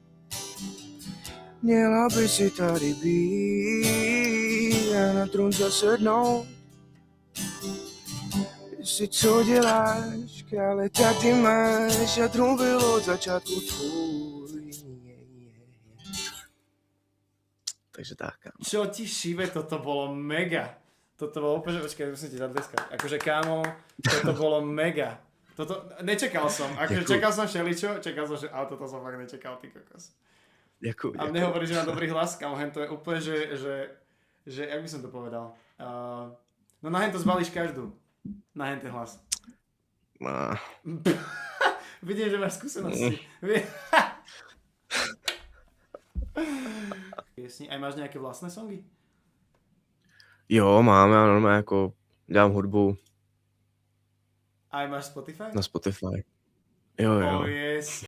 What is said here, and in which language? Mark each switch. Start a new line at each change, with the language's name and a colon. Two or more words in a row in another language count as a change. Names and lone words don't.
Czech: Měla by si tady být a na trůn zasednout. Jestli co děláš, krále, tak ty máš a trůn byl od začátku tvůj. Takže tak, kámo.
Slovak: Čo ti šive, toto bolo mega. Toto bolo úplne, počkaj, musím ti zatleskať. Akože kámo, toto bolo mega. Toto, nečakal som, akože čakal som všeličo, ale toto som fakt nečakal, ty kokos.
Czech: Děkuji.
Slovak: A mne hovorí, že má dobrý hlas, kámo, hen to je úplne, že jak by som to povedal? No na hen to zbalíš každú. Na hen ten hlas. No. Vidím, že máš skúsenosti. Aj máš nějaké vlastné songy?
Czech: Jo, mám, já normálně jako dělám hudbu.
Slovak: Aj máš Spotify?
Czech: Na Spotify. Jo.
English: Oh yes.